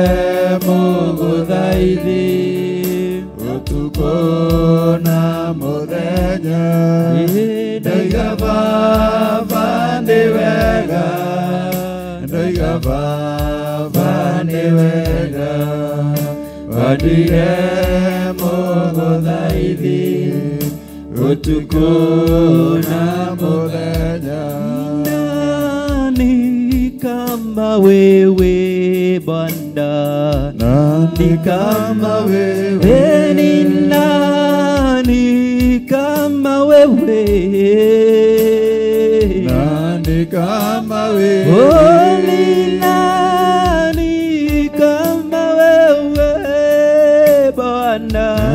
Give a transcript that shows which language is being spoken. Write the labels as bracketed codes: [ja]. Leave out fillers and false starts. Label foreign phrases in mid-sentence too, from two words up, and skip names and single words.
[ki] muguthaithi utuku na muthenya Ndaiga Baba ni wega Ndaiga Baba ni wega wanduire muguthaithi utuku na muthenya [sw] Nani kama wewe Bwana Nani kama wewe Ni nani kama wewe Nani kama wewe Ni nani kama wewe Bwana